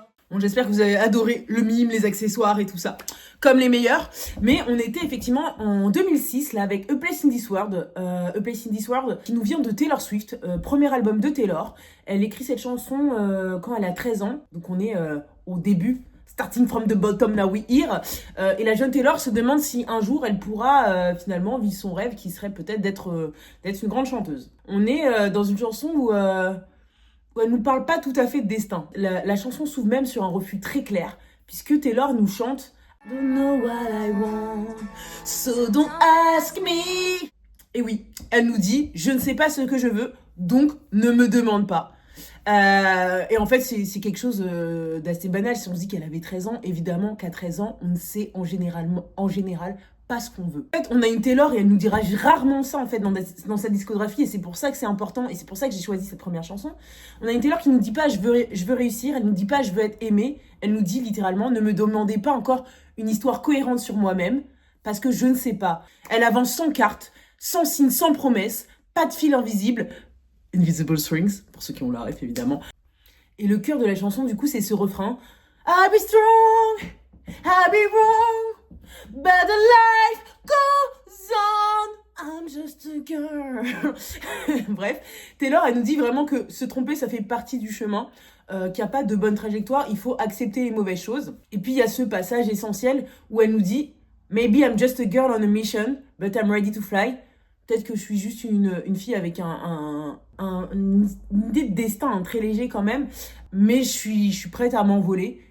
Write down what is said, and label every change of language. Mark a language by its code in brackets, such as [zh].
[fr] Bon, j'espère que vous avez adoré le mime, les accessoires et tout ça, comme les meilleurs. Mais on était effectivement en 2006 là avec A Place in This World, A Place in This World qui nous vient de Taylor Swift, premier album de Taylor. Elle écrit cette chanson quand elle a 13 ans, donc on est au début. [en] Starting from the bottom, now we here. [fr] Et la jeune Taylor se demande si un jour elle pourra finalement vivre son rêve qui serait peut-être d'être une grande chanteuse. On est dans une chanson où elle nous parle pas tout à fait de destin. La chanson s'ouvre même sur un refus très clair, puisque Taylor nous chante [en] I don't know what I want, so don't ask me. [fr] Et oui, elle nous dit je ne sais pas ce que je veux, donc ne me demande pas. Et en fait, c'est quelque chose d'assez banal. Si on se dit qu'elle avait 13 ans, évidemment qu'à 13 ans, on ne sait en général pas ce qu'on veut. En fait, on a une Taylor et elle nous dira rarement ça en fait dans sa discographie, et c'est pour ça que c'est important et c'est pour ça que j'ai choisi cette première chanson. On a une Taylor qui nous dit pas je veux réussir, elle nous dit pas je veux être aimée, elle nous dit littéralement ne me demandez pas encore une histoire cohérente sur moi-même parce que je ne sais pas. Elle avance sans carte, sans signe, sans promesse, pas de fil invisible. Invisible Strings, pour ceux qui ont la ref évidemment. Et le cœur de la chanson, du coup, c'est ce refrain. [en] I'll be strong, I'll be wrong, but the life goes on, I'm just a girl. [fr] Bref, Taylor, elle nous dit vraiment que se tromper, ça fait partie du chemin, qu'il n'y a pas de bonne trajectoire, il faut accepter les mauvaises choses. Et puis, il y a ce passage essentiel où elle nous dit [en] Maybe I'm just a girl on a mission, but I'm ready to fly. [fr] Peut-être que je suis juste une fille avec une idée de destin très léger quand même, mais je suis prête à m'envoler.